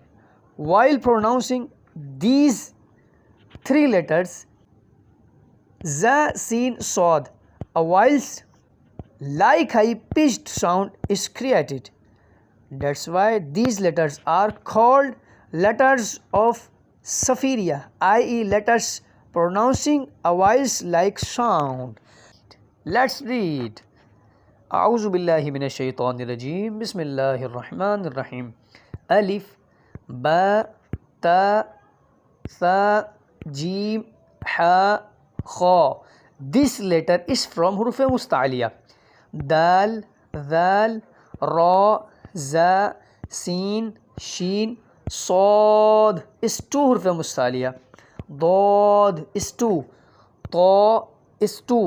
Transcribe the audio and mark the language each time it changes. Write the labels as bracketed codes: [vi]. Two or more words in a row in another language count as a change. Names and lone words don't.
[en] While pronouncing these 3 letters, [ar] زاي، سين، صاد, [en] a whilst like high-pitched sound is created. That's why these letters are called letters of Safiriya, i.e. letters pronouncing a voice-like sound. Let's read. [ar] أعوذ بالله من الشيطان الرجيم. بسم الله الرحمن الرحيم. Alif, باء، تاء، ثاء، جيم، حاء، خاء. [en] This letter is from [ur] حروفِ مستعلیہ. [ar] دال، ذال، راء، زاي، سين، شين، صاد [en] is 2 [ur] حروفِ مستعلیہ. [en] Dad is 2. Ta is 2.